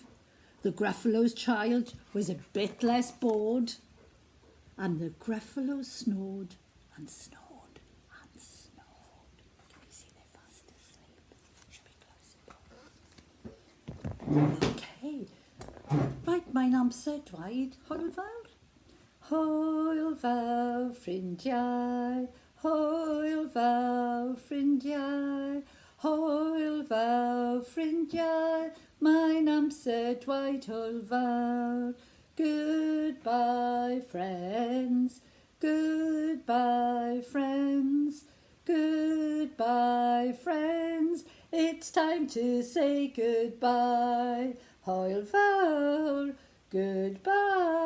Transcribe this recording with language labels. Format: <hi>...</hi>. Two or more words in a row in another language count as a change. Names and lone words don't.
<en>The Gruffalo's child was a bit less bored. And the Gruffalo snored and snored and snored. Can you see they're fast asleep? Should be close. Okay. Right,</en> <cy>mae'n amser dweud hwyl fawr. Hwyl fawr ffrindiau, hwyl fawr ffrindiau, hwyl fawr ffrindiau, mae'n amser dweud hwyl fawr.</cy> <en>Goodbye, friends. Goodbye, friends. Goodbye, friends. It's time to say goodbye.</en> <cy>Hwyl fawr.</cy> <en>Goodbye.</en>